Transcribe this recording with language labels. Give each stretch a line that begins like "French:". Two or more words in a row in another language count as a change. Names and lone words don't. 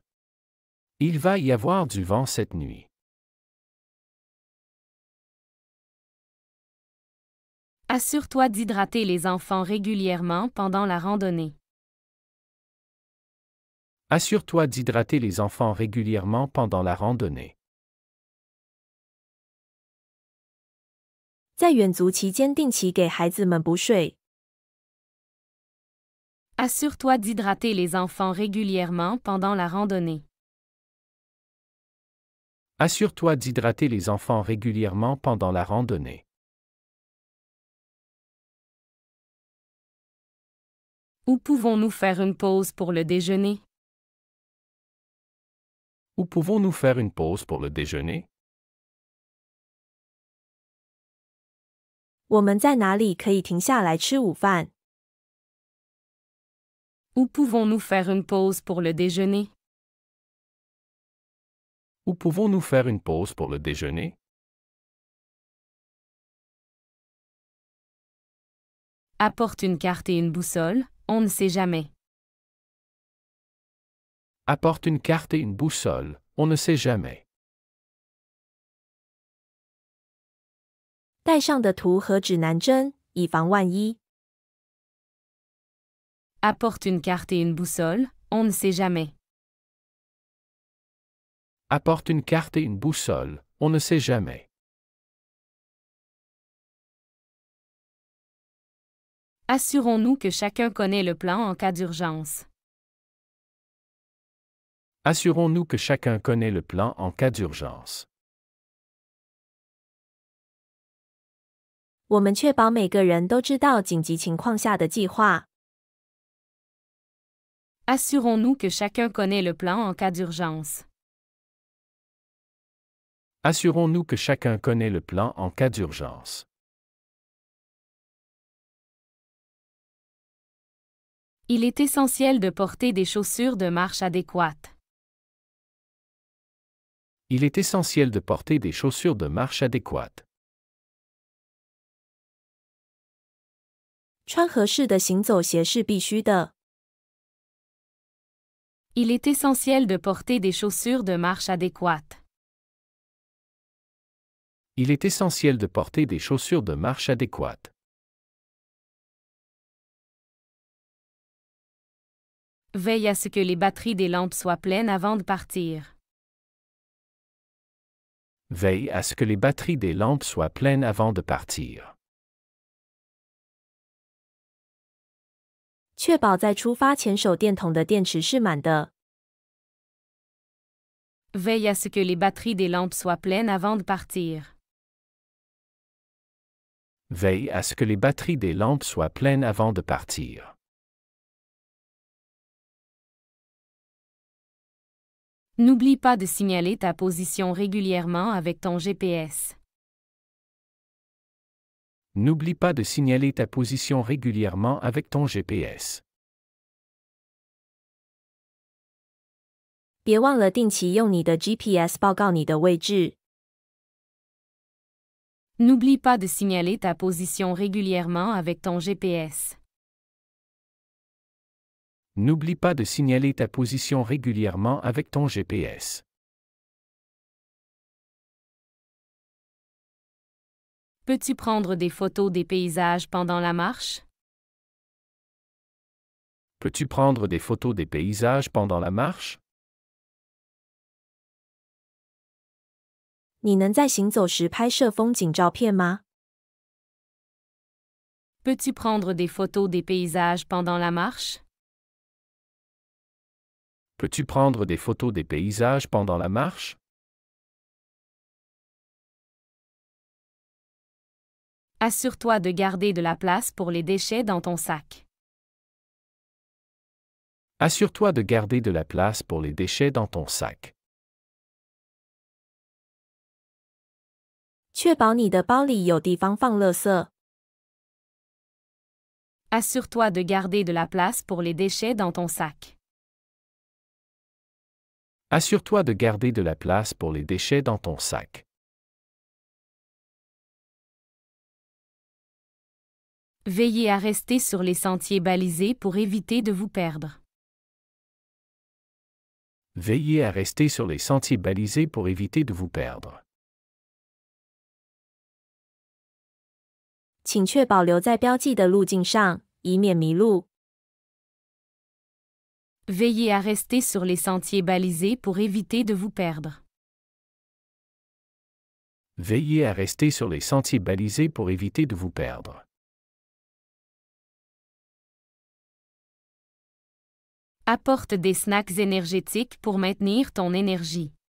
French: Il va y avoir du vent cette nuit. Assure-toi d'hydrater les enfants régulièrement pendant la randonnée. Assure-toi d'hydrater les enfants régulièrement pendant la randonnée.
Chinese: 在远足期间定期给孩子们补水。
French: Assure-toi d'hydrater les enfants régulièrement pendant la randonnée. Assure-toi d'hydrater les enfants régulièrement pendant la randonnée. Où pouvons-nous faire une pause pour le déjeuner? Où pouvons-nous faire une pause pour le déjeuner?
Chinese: 我们在哪里可以停下来吃午饭？
French: Où pouvons-nous faire une pause pour le déjeuner? Où pouvons-nous faire une pause pour le déjeuner? Apporte une carte et une boussole, on ne sait jamais. Apporte une carte et une boussole, on ne sait jamais.
Chinese: 带上的图和指南针，以防万一。
French: Apporte une carte et une boussole, on ne sait jamais. Apporte une carte et une boussole, on ne sait jamais. Assurons-nous que chacun connaît le plan en cas d'urgence. Assurons-nous que chacun connaît le plan en cas d'urgence.
Chinese: 我们确保每个人都知道紧急情况下的计划。
French: Assurons-nous que chacun connaît le plan en cas d'urgence. Assurons-nous que chacun connaît le plan en cas d'urgence. Il est essentiel de porter des chaussures de marche adéquates. Il est essentiel de porter des chaussures de marche adéquates.
Chinese: 穿合适的行走鞋是必须的。
French: Il est essentiel de porter des chaussures de marche adéquates. Il est essentiel de porter des chaussures de marche adéquates. Veille à ce que les batteries des lampes soient pleines avant de partir. Veille à ce que les batteries des lampes soient pleines avant de partir.
Chinese: 确保在出发前手电筒的电池是满的。
French: Veille à ce que les batteries des lampes soient pleines avant de partir. Veille à ce que les batteries des lampes soient pleines avant de partir. N'oublie pas de signaler ta position régulièrement avec ton GPS. N'oublie pas de signaler ta position régulièrement avec ton GPS.
Chinese: 别忘了定期用你的 GPS 报告你的位置。
French: N'oublie pas de signaler ta position régulièrement avec ton GPS. N'oublie pas de signaler ta position régulièrement avec ton GPS. Peux-tu prendre des photos des paysages pendant la marche? Peux-tu prendre des photos des paysages pendant la marche?
Chinese: 你能在行走时拍摄风景照片吗？
French: Peux-tu prendre des photos des paysages pendant la marche? Peux-tu prendre des photos des paysages pendant la marche? Assure-toi de garder de la place pour les déchets dans ton sac. Assure-toi de garder de la place pour les déchets dans ton sac.
Chinese: 确保你的包里有地方放垃圾。
French: Assure-toi de garder de la place pour les déchets dans ton sac. Assure-toi de garder de la place pour les déchets dans ton sac. Veillez à rester sur les sentiers balisés pour éviter de vous perdre. Veillez à rester sur les sentiers balisés pour éviter de vous perdre.
Chinese: 请确保留在标记的路径上，以免迷路。
French: Veillez à rester sur les sentiers balisés pour éviter de vous perdre. Veillez à rester sur les sentiers balisés pour éviter de vous perdre. Apporte des snacks énergétiques pour maintenir ton énergie.